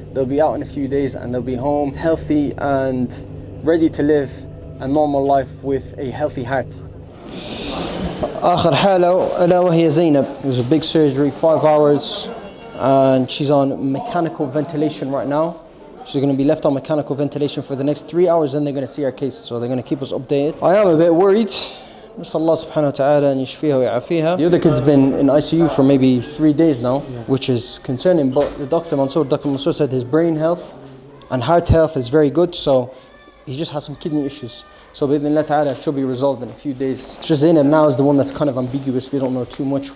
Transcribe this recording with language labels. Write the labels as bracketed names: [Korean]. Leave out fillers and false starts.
[English] They'll be out in a few days and they'll be home healthy and ready to live a normal life with a healthy heart. [Arabic] آخر حالة ألا وهي زينب. [English] It was a big surgery, 5 hours, and she's on mechanical ventilation right now. She's going to be left on mechanical ventilation for the next 3 hours, then they're going to see our case, so they're going to keep us updated. I am a bit worried. [Arabic] نسأل الله سبحانه وتعالى أن يشفيها ويعافيها. [English] The other kid's been in ICU for maybe 3 days now, which is concerning, but the Dr. Mansour said his brain health and heart health is very good, so he just has some kidney issues. So bi'idhnillah ta'ala, it should be resolved in a few days. It's just Zainab now is the one that's kind of ambiguous. We don't know too much.